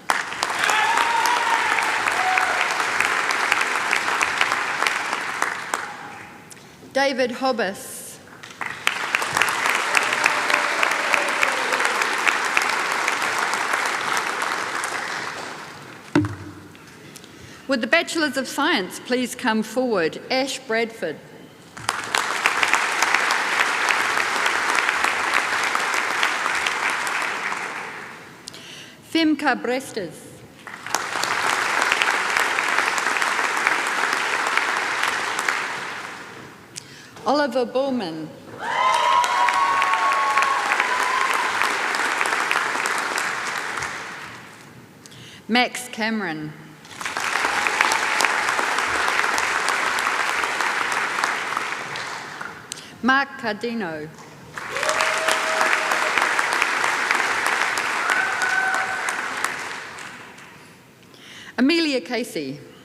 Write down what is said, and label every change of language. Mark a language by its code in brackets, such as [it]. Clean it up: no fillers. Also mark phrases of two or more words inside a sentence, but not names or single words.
[en] David Hobbs. Would the Bachelors of Science please come forward? Ash Bradford. Femke Brestes. Oliver Bullman. Max Cameron. Mark Cardino. Amelia Casey.